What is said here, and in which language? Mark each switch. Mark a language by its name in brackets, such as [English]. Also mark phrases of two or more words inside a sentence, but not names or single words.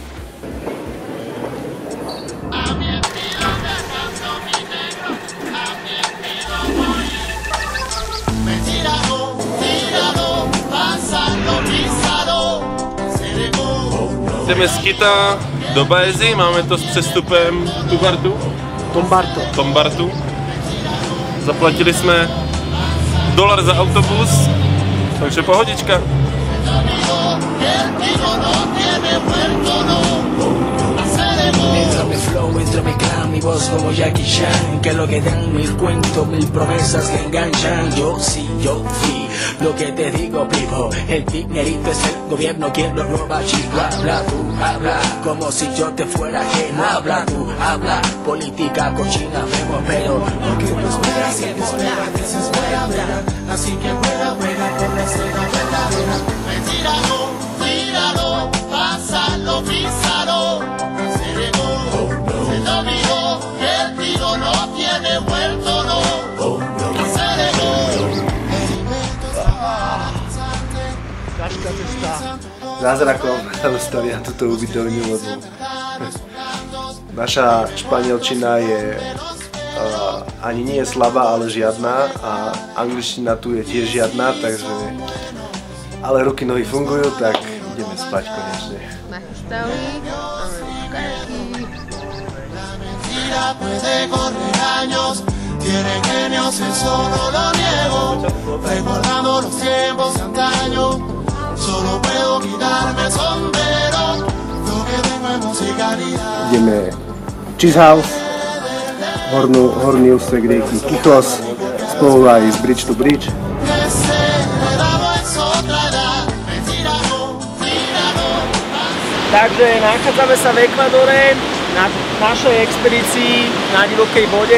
[Czech] Jdeme z Kita do Baezy, máme to s přestupem Tombartu. Zaplatili jsme $1 za autobus, takže pohodička. [Spanish] Entro mezclar mi voz como Jackie Chan, que lo que dan mil cuentos, mil promesas que enganchan. Yo sí, yo fui lo que te digo, primo. El dinerito es el gobierno quien lo roba, chico. Habla tú, habla como si yo te fuera ajeno. Habla tú, habla política cochina, vemos, pero lo que nos espera, si te espera, que se espera, así que fuera, fuera por la escena verdadera. Mentíralo, tíralo, pásalo, písalo. [Slovak] Zázrakom sa dostali na túto ubytovňu, lebo naša španielčina je ani nie je slabá, ale žiadna a angličtina tu je tiež žiadna, takže ale ruky, nohy fungujú, tak ideme spať konečne. Nachystali, máme kajaky. [Spanish] Tiene genios y solo lo niego, recordando los tiempos de antaño. Solo puedo quitarme el sombrero, lo que tengo es musicalidad. [Slovak] Ideme Cheese House, horný úsek rieky Kichos, spolu aj z Bridge to Bridge. Takže nachádzame sa v Ekvádore na našej expedícii na divokej vode.